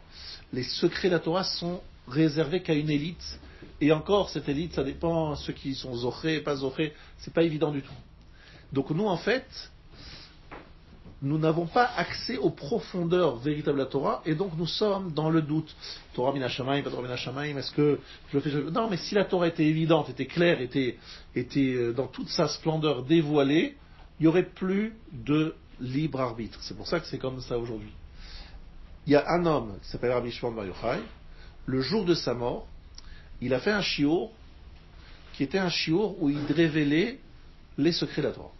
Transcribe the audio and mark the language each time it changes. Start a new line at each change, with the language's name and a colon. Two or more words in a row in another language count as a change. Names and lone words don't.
French: Les secrets de la Torah sont réservés qu'à une élite. Et encore, cette élite, ça dépend, ceux qui sont zochés, pas zochés, c'est pas évident du tout. Donc nous, en fait, nous n'avons pas accès aux profondeurs véritables de la Torah, et donc nous sommes dans le doute.
Hebrew: תורה מן השמים, pas תורה מן השמים,
French: est-ce que je le fais, Non, mais si la Torah était évidente, était claire, était dans toute sa splendeur dévoilée, il n'y aurait plus de libre arbitre. C'est pour ça que c'est comme ça aujourd'hui. Il y a un homme qui s'appelle Rabbi Shimon Bar Yochai. Le jour de sa mort, il a fait un shiur qui était un shiur où il révélait les secrets de la Torah.